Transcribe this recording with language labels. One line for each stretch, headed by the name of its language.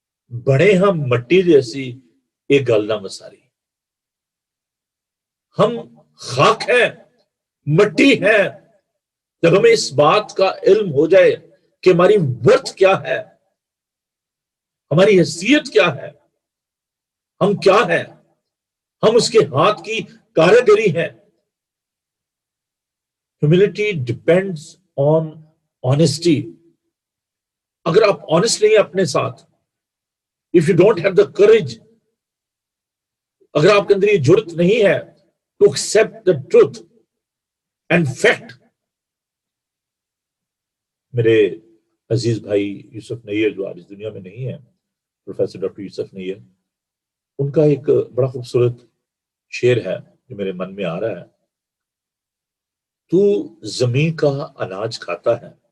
Urdu: بڑے ہم مٹی جیسی ایک گل نہ مساری, ہم خاک ہیں, مٹی ہیں. جب ہمیں اس بات کا علم ہو جائے کہ ہماری ورتھ کیا ہے, ہماری حیثیت کیا ہے, ہم کیا ہیں, ہم اس کے ہاتھ کی کاریگری ہیں.
English: Humility depends on honesty.
Urdu: اگر آپ honest نہیں ہیں اپنے ساتھ,
English: if you don't have the courage,
Urdu: اگر آپ کے اندر یہ جرت نہیں ہے
English: to accept the truth and fact.
Urdu: میرے عزیز بھائی یوسف نیر جو آج اس دنیا میں نہیں ہے, پروفیسر ڈاکٹر یوسف نیر, ان کا ایک بڑا خوبصورت شعر ہے جو میرے من میں آ رہا ہے. تو زمین کا اناج کھاتا ہے,